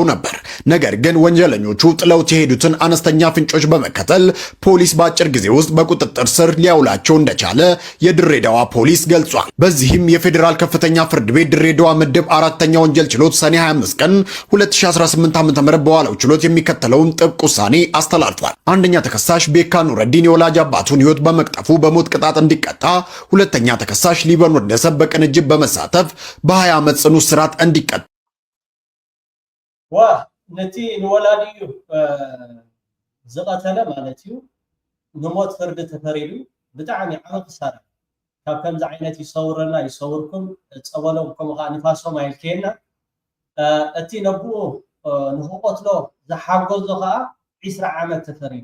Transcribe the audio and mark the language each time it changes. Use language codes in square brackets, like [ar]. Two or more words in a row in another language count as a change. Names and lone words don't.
[am] ነበር። ነገር ግን ወንጀለኞቹ ጥለውት የሄዱትን አነስተኛ ፍንጮች በመከተል ፖሊስ በአጭር ጊዜ ውስጥ በቁጥጥር ስር ሊያውላቸው እንደቻለ የድሬዳዋ ፖሊስ ገልጿል። በዚህም የፌዴራል ከፍተኛ ፍርድ ቤት ድሬዳዋ ምድብ 4ኛ ወንጀል ችሎት ሰኔ 25 ቀን 2018 ዓ.ም በዋለው ችሎት የሚከተለውን ጥብቅ ውሳኔ አስተላልፏል። አንደኛ ተከሳሽ ቤካ ኑረዲን የወላጅ አባቱን ሕይወት በመቅጠፉ በሞት ቅጣት እንዲቀጣ፣ ሁለተኛ ተከሳሽ ሊበን ወንደሰን በቅንጅት በመሳተፍ በ20 ዓመት ጽኑ እስራት እንዲቀጣ። [ti] ነቲ ንወላድዩ ዝቀተለ ማለት እዩ ንሞት ፍርዲ ተፈሪዱ ብጣዕሚ ዓመት ክሳራ ካብ ከምዚ ዓይነት ይሰውረና ይሰውርኩም ፀበሎም ከምኡ ከዓ ንፋሶም ኣይልከየና እቲ ነብኡ ንክቆትሎ ዝሓገዞ ከዓ 20 ዓመት ተፈሪዱ